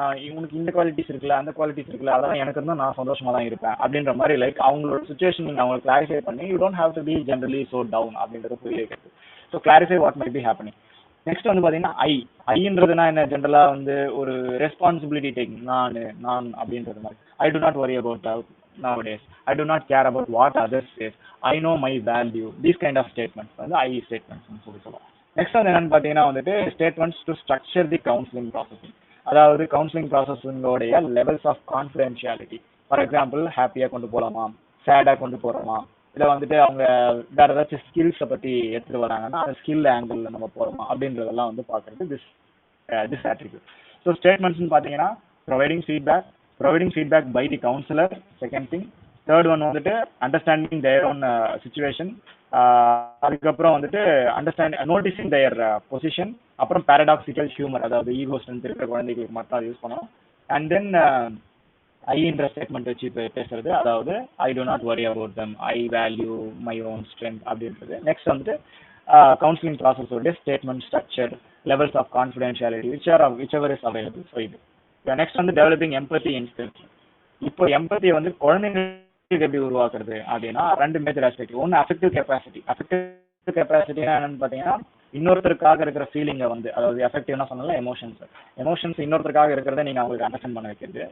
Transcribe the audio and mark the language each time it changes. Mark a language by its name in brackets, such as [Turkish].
[Tamil] நான் இவனுக்கு இந்த குவாலிட்டிஸ் இருக்குல்ல, அந்த குவாலிட்டிஸ் இருக்குல்ல, அதெல்லாம் எனக்கு இருந்தால் நான் சந்தோஷமாக தான் இருப்பேன் அப்படின்ற மாதிரி. லைக் அவங்களோட சுச்சுவேஷன் நீங்கள் அவங்களை கிளாரிஃபை பண்ணி, you don't have to be generally so down அப்படின்றத புரிய வைக்கிறது. So clarify what might be happening. Next வந்து பார்த்தீங்கன்னா ஐன்றதுனா என்ன, ஜென்ரலாக வந்து ஒரு ரெஸ்பான்சிபிலிட்டி டேக்கிங், நான் அப்படின்றது மாதிரி. [English] I do not worry about nowadays, I do not care about what others say, I know my value. These kind of statements [Tamil] வந்து [English] I statements [Tamil] னு சொல்லுவோம். [English] next [Tamil] வந்து என்னன்னு பார்த்தீங்கன்னா வந்துட்டு, [English] Statements to structure the counselling processing. அதாவது counselling ப்ராசஸிங்கோடைய levels of confidentiality. [Tamil] For example, ஹாப்பியாக கொண்டு போகலாமா, சேடாக கொண்டு போகிறோமா, இல்லை வந்துட்டு அவங்க வேறு ஏதாச்சும் ஸ்கில்ஸை பற்றி எடுத்துகிட்டு வராங்கன்னா அந்த ஸ்கில் ஆங்கிளில் நம்ம போகிறோமா அப்படின்றதெல்லாம் வந்து பார்க்குறது திஸ் attribute. ஸோ ஸ்டேட்மெண்ட்ஸ்னு பார்த்தீங்கன்னா, [English] providing feedback by the counselor, second thing. Third one வந்துட்டு understanding their own situation. [Tamil] அதுக்கப்புறம் வந்துட்டு [English] noticing their position. [Tamil] அப்புறம் [English] paradoxical humor, [Tamil] அதாவது ஈகோ ஸ்ட்ரென்த் இருக்கிற குழந்தைகளுக்கு மட்டும் அதை யூஸ் பண்ணணும். [English] and then ஐன்ற statement வச்சு பேசுறது, [Tamil] அதாவது [English] I do not worry about them, I value my own strength [Tamil] அப்படின்றது. [English] Next வந்துட்டு counselling process உடைய statement structure, levels of confidentiality whichever is available. [Tamil] So இது நெக்ஸ்ட் வந்து டெவலப்பிங் எம்பத்தி இன்ஸ்டிங்க்ட். இப்போ எம்பத்தியை வந்து குழந்தைங்களுக்கு எப்படி உருவாக்குறது அப்படின்னா, ரெண்டு மேஜர் ஆஸ்பெக்ட். ஒன்று அஃபெக்டிவ் கெப்பாசிட்டி. அஃபெக்டிவ் கெப்பாசிட்டி என்னன்னு பார்த்தீங்கன்னா, இன்னொருத்தருக்காக இருக்கிற ஃபீலிங்கை வந்து, அதாவது எஃபெக்டிவ்னா சொன்னால எமோஷன்ஸ் இன்னொருத்தருக்காக இருக்கிறத நீங்கள் அவங்களுக்கு அண்டர்ஸ்டாண்ட் பண்ண வைக்கிறது.